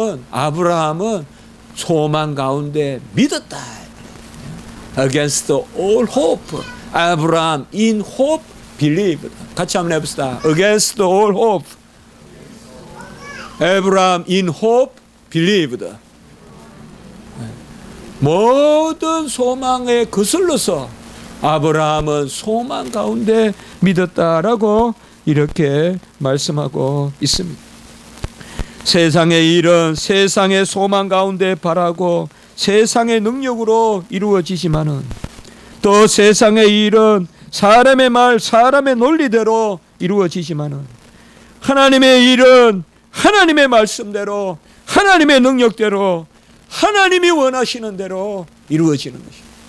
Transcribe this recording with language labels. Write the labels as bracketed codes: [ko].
[ko] 아브라함은 소망 가운데 믿었다. [en] Against all hope, Abraham in hope believed. [ko] 같이 한번 해봅시다. [en] Against all hope, Abraham in hope believed. [ko] 모든 소망에 거슬러서 아브라함은 소망 가운데 믿었다라고 이렇게 말씀하고 있습니다. 세상의 일은 세상의 소망 가운데 바라고 세상의 능력으로 이루어지지만은, 또 세상의 일은 사람의 말, 사람의 논리대로 이루어지지만은, 하나님의 일은 하나님의 말씀대로, 하나님의 능력대로, 하나님이 원하시는 대로 이루어지는 것입니다.